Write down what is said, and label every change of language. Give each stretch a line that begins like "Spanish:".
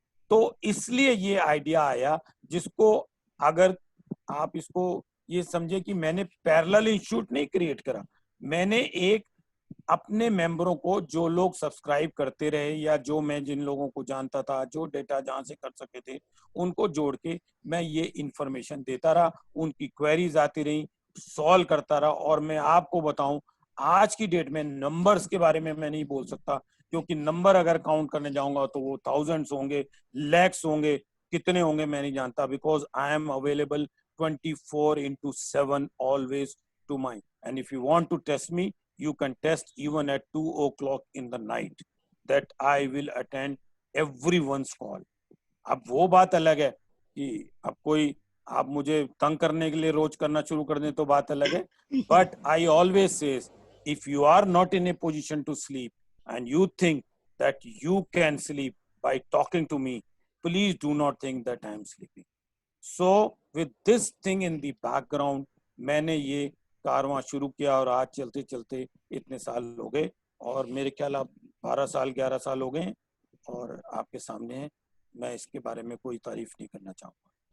Hindi: तो इसलिए ये आइडिया आया, जिसको अगर आप इसको ये समझे कि मैंने पैरेलल इंस्टीट्यूट नहीं क्रिएट करा, मैंने एक अपने मेंबरों को, जो लोग सब्सक्राइब करते रहे या जो मैं जिन लोगों को जानता था, जो डेटा जहां से कर सके थे, उनको जोड़ के मैं ये इंफॉर्मेशन देता रहा, उनकी क्वेरीज आती रही, सॉल्व करता रहा। और मैं आपको बताऊं, आज की डेट में नंबर्स के बारे में मैं नहीं बोल सकता, क्योंकि नंबर अगर काउंट करने जाऊंगा तो वो थाउजेंड्स होंगे, लैक्स होंगे, कितने होंगे मैं नहीं जानता,
English: Because I am available 24/7 always to my. And if you want to test me, you can test even at 2 o'clock in the night, that I will attend everyone's call.
Hindi: अब वो बात अलग है
English: कि अब कोई आप मुझे तंग करने के लिए रोज करना शुरू कर दें तो बात अलग है, but I always says, if you are not in a position to sleep and you think that you can sleep by talking to me, please do not think that I am sleeping. So with this thing in the background,
Hindi: मैंने ये कारवां शुरू किया और आज चलते चलते इतने साल हो गए, और मेरे ख्याल आप 12 साल 11 साल हो गए और आपके सामने है। मैं इसके बारे में कोई तारीफ नहीं करना चाहूंगा।